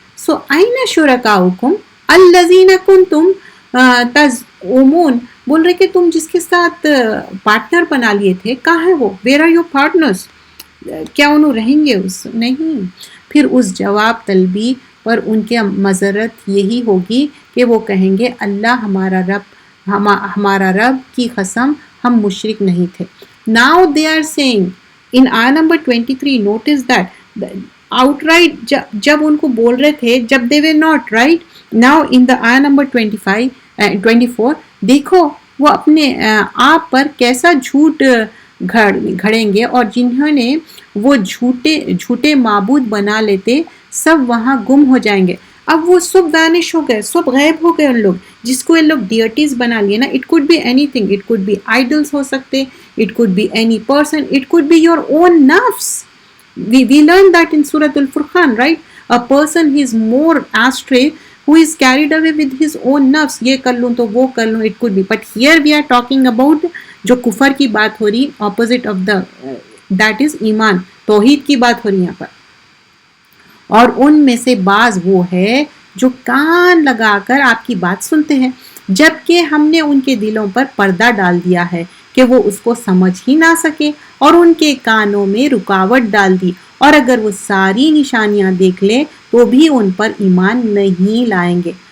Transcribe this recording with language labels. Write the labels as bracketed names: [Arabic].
[Urdu] سو [Arabic] أَيْنَ شُرَكَاؤُكُمْ الَّذِينَ كُنْتُمْ تَزْعُمُونَ، [Urdu] بول رہے کہ تم جس کے ساتھ پارٹنر بنا لیے تھے کہاں ہے وہ؟ [English] Where are your partners? [Urdu] کیا انہوں رہیں گے؟ اس نہیں. پھر اس جواب طلبی پر ان کے مذرت یہی ہوگی کہ وہ کہیں گے اللہ ہمارا رب کی قسم ہم مشرک نہیں تھے. [English] Now they are saying in ayah number 23, notice that outright [Urdu] جب ان کو بول رہے تھے، جب [English] they were not right. Now in the ayah number 24 [Urdu] دیکھو وہ اپنے آپ پر کیسا جھوٹ گھڑیں گے، اور جنہوں نے وہ جھوٹے معبود بنا لیتے سب وہاں گم ہو جائیں گے. اب وہ سب وینش ہو گئے، سب غائب ہو گئے. ان لوگ جس کو ان لوگ ڈیئٹیز بنا لیے نا، [English] it could be any thing, it could be idols [Urdu] ہو سکتے، [English] It could be any person, it could be your own نفس. we learn that in Surah Al-Furqan, right? A person he is more astray who is carried away with his own nafs. [Urdu] یہ کر لوں تو وہ کر لوں. [English] It could be, but here we are talking about [Urdu] جو کفر کی بات ہو رہی، [English] opposite of that is ایمان، [Urdu] توحید کی بات ہو رہی یہاں پر. اور ان میں سے بعض وہ ہے جو کان لگا کر آپ کی بات سنتے ہیں، جبکہ ہم نے ان کے دلوں پر پردہ ڈال دیا ہے کہ وہ اس کو سمجھ ہی نہ سکے، اور ان کے کانوں میں رکاوٹ ڈال دی، اور اگر وہ ساری نشانیاں دیکھ لیں تو بھی ان پر ایمان نہیں لائیں گے،